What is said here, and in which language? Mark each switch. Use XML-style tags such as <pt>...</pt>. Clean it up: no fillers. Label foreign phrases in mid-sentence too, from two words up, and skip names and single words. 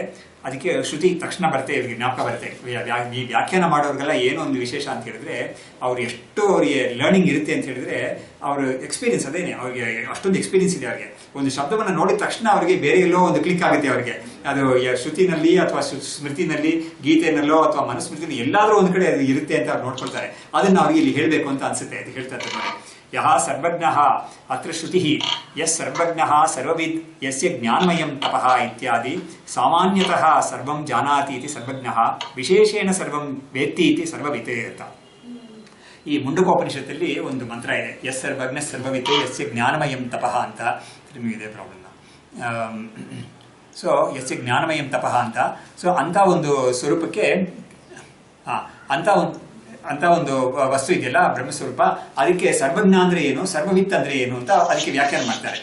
<kn>ಅದಕ್ಕೆ ಶ್ರುತಿ ತಕ್ಷಣ ಬರುತ್ತೆ, ಇವರಿಗೆ ಜ್ಞಾಪಕ ಬರುತ್ತೆ. ಈ ವ್ಯಾಖ್ಯಾನ ಮಾಡೋರಿಗೆಲ್ಲ ಏನೋ ಒಂದು ವಿಶೇಷ ಅಂತ ಹೇಳಿದ್ರೆ ಅವ್ರು ಎಷ್ಟು ಅವರಿಗೆ ಲರ್ನಿಂಗ್ ಇರುತ್ತೆ ಅಂತ ಹೇಳಿದ್ರೆ ಅವ್ರ ಎಕ್ಸ್ಪೀರಿಯನ್ಸ್ ಅದೇನೆ. ಅವ್ರಿಗೆ ಅಷ್ಟೊಂದು ಎಕ್ಸ್ಪೀರಿಯನ್ಸ್ ಇದೆ ಅವ್ರಿಗೆ. ಒಂದು ಶಬ್ದವನ್ನು ನೋಡಿದ ತಕ್ಷಣ ಅವರಿಗೆ ಬೇರೆ ಎಲ್ಲೋ ಒಂದು ಕ್ಲಿಕ್ ಆಗುತ್ತೆ ಅವರಿಗೆ. ಅದು ಶ್ರುತಿನಲ್ಲಿ ಅಥವಾ ಸ್ಮೃತಿನಲ್ಲಿ, ಗೀತೆನಲ್ಲೋ ಅಥವಾ ಮನುಸ್ಮೃತಿನಲ್ಲಿ ಎಲ್ಲಾದ್ರೂ ಒಂದು ಕಡೆ ಅದು ಇರುತ್ತೆ ಅಂತ ಅವ್ರು ನೋಡ್ಕೊಳ್ತಾರೆ. ಅದನ್ನ ಅವ್ರಿಗೆ ಇಲ್ಲಿ ಹೇಳಬೇಕು ಅಂತ ಅನ್ಸುತ್ತೆ. ಅದು ಹೇಳ್ತಾ ಇದ್ದಾರೆ ನೋಡಿ,</kn> <sa>ಯಹ ಸರ್ವಜ್ಞಃ ಅತ್ರ ಶ್ರುತಿ ಯಸ್ ಸರ್ವಜ್ಞಃ ಸರ್ವವಿದ್ ಯಸ್ಯ ಜ್ಞಾನಮಯಂ ತಪಃ ಇತ್ಯಾದಿ ಸಾಮಾನ್ಯತಃ ಸರ್ವಂ ಜಾನಾತಿ ಇತಿ ಸರ್ವಜ್ಞಃ ವಿಶೇಷೇಣ ಸರ್ವಂ ವೇತ್ತಿ ಇತಿ ಸರ್ವವಿತ್ ಅಂತ.</sa> <kn>ಈ ಮುಂಡಕೋಪನಿಷತ್ತಲ್ಲಿ ಒಂದು ಮಂತ್ರ ಇದೆ,</kn> <sa>ಯಸ್ ಸರ್ವಜ್ಞ ಸರ್ವವಿತ್ ಯಸ್ಯ ಜ್ಞಾನಮಯಂ ತಪಃ</sa> <kn>ಅಂತ. ನಿಮಗಿದೆ ಪ್ರಾಬ್ಲಮ್. ಸೊ</kn> <sa>ಯಸ್ಯ ಜ್ಞಾನಮಯಂ ತಪಃ</sa> <kn>ಅಂತ. ಸೊ ಅಂತ ಒಂದು ಸ್ವರೂಪಕ್ಕೆ ಅಂತ ಒಂದು ವಸ್ತು ಇದೆಯಲ್ಲ ಬ್ರಹ್ಮಸ್ವರೂಪ, ಅದಕ್ಕೆ ಸರ್ವಜ್ಞ ಅಂದ್ರೆ ಏನು, ಸರ್ವವಿತ್ ಅಂದ್ರೆ ಏನು ಅಂತ ಅದಕ್ಕೆ ವ್ಯಾಖ್ಯಾನ ಮಾಡ್ತಾರೆ.</kn>